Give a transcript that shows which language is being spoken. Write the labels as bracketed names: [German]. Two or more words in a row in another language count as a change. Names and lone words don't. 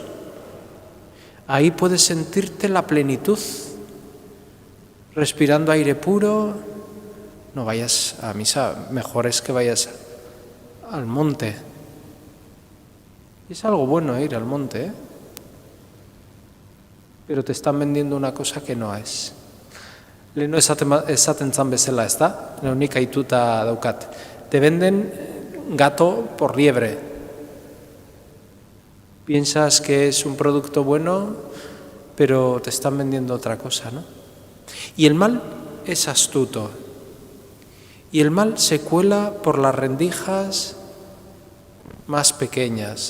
[Spanish] Ahí puedes sentirte la plenitud, respirando aire puro. No vayas a misa, mejor es que vayas al monte. Es algo bueno ir al monte, pero te están vendiendo una cosa que no es. [Basque] Leheno esaten zan bezala, ez da? Nik aituta daukat. [Spanish] Te venden gato por liebre. Piensas que es un producto bueno, pero te están vendiendo otra cosa, ¿no? Y el mal es astuto. Y el mal se cuela por las rendijas más pequeñas.